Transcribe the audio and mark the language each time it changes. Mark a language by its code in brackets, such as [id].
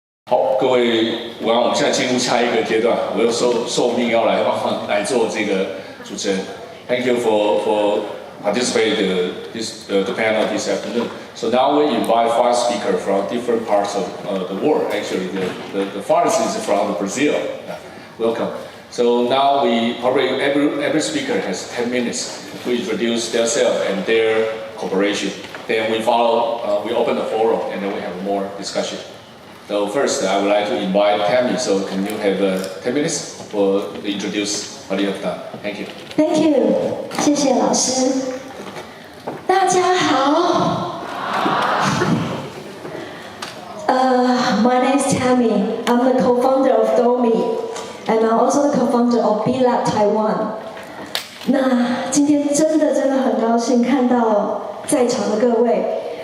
[zh] 好，各位午安，我们现在进入下一个阶段，我又受命要来做这个主持人。 [en] Thank you for participating the panel this afternoon. So now we invite 5 speakers from different parts of the world. Actually, the farthest is from Brazil. Welcome. So now we probably every speaker has 10 minutes to introduce themselves and their corporation. Then we we open the forum, and then we have more discussion. So first, I would like to invite Tammy. So can you have 10 minutes for introduce what you have done? Thank you. Thank you. [zh] 谢谢老师。大家好。 [en] My name is Tammy. I'm the co-founder of Domi, and I'm also the co-founder of B Lab Taiwan. [zh] 那今天真的很高兴看到在场的各位。